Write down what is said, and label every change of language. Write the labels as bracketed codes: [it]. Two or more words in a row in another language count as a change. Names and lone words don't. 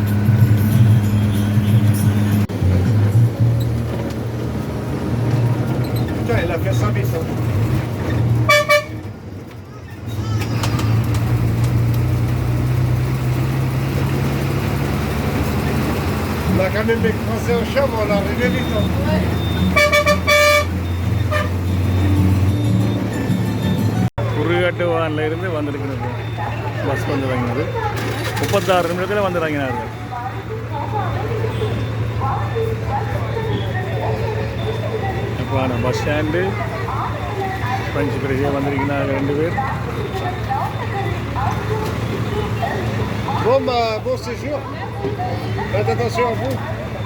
[fr] Putain, il a fait 100 000 ça. On a quand même écrasé un chambre, on l'a réglé vite. [ta] குருகாட்டுவானில் இருந்து வந்திருக்கிறது பஸ் வந்து வாங்கினது 36 நிமிடத்தில் வந்து வாங்கினார்கள். இப்போ [en] bus stand [ta] பஞ்சு பிரஜையாக வந்திருக்கிறாங்க 2 பேர். [fr] Bon, bah, bon séjour. Faites attention à vous.